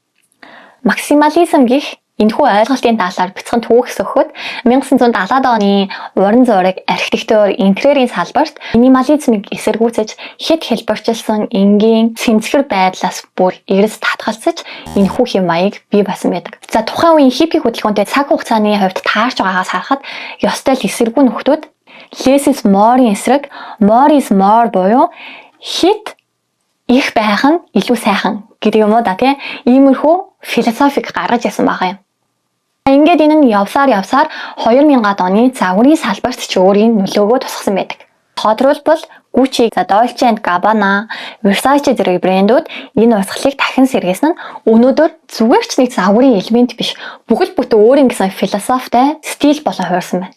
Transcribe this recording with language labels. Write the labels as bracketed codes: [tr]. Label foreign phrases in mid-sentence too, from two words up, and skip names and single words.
[mn] Максимализм гэх энэхүү ойлголтын талаар бяцхан түүх өгөхөд 1970-аад оны уран зураг, архитектур, интерьерийн салбарт минимализмыг эсэргүүцэж хэд хэлбэрчилсэн энгийн цэмцгэр байдлаас бүр эрс татгалзаж энэхүү хэм маяг бий болсон байдаг. За тухайн үеийн хиппи хөдөлгөөнтэй цаг хугацааны хувьд таарч байгаагаас харахад ёстой л эсэргүү нөхдүүд [en] less is more- [mn] ийн эсрэг [en] more is more [mn] буюу хит их байх нь илүү сайхан гэдэг юм уу да тийм иймэрхүү философик гаргаж ясан байгаа юм. Ингээд энэ нь явсаар 2000-ад оны загварын салбарт ч өөрийн нөлөөгөө тусгасан байдаг. Тодорхойлбол Gucci, Dolce & Gabbana, Versace зэрэг брэндүүд энэ урсгалыг дахин сэргээсэн нь өнөөдөр зүгээр ч нэг загварын элемент биш, бүхэл бүтэн өөрийн гэсэн философитой стил болон хуурсан байна.